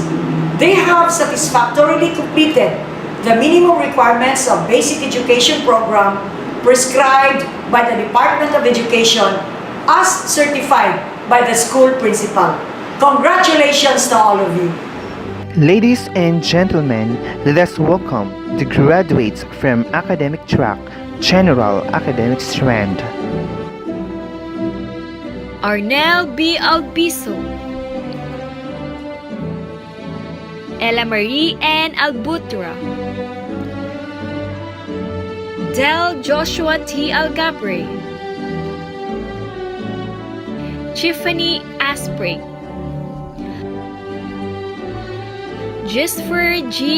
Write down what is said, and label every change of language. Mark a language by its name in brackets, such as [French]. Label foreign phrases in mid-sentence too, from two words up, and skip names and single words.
[English] They have satisfactorily completed the minimum requirements of basic education program prescribed by the Department of Education as certified by the school principal. Congratulations to all of you. Ladies and gentlemen, let us welcome the graduates from Academic Track, General Academic Strand. Arnel B. Albiso, Ella Marie N. Albutra, Del Joshua T. Algabre, Tiffany Asprey, Jesper G.